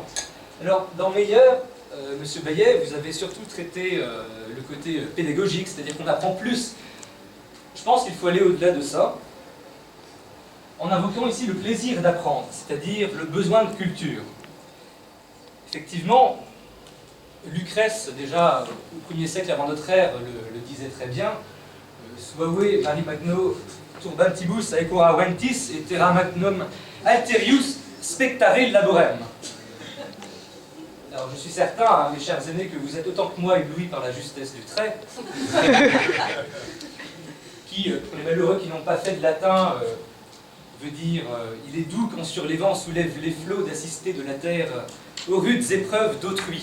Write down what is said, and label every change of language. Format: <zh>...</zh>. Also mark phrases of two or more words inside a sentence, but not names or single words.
<fr>Alors, dans meilleur, Monsieur Bayet, vous avez surtout traité le côté pédagogique, c'est-à-dire qu'on apprend plus. Je pense qu'il faut aller au-delà de ça, en invoquant ici le plaisir d'apprendre, c'est-à-dire le besoin de culture. Effectivement, Lucrèce, déjà au 1er siècle avant notre ère, le disait très bien.</fr> <la>Suae mari magno turbantibus aequora ventis et terra magnum alterius spectare laborem.</la> <fr>Alors je suis certain, hein, mes chers aînés, que vous êtes autant que moi éblouis par la justesse du trait, qui, pour les malheureux qui n'ont pas fait de latin, veut dire il est doux quand sur les vents soulève les flots d'assister de la terre aux rudes épreuves d'autrui.</fr>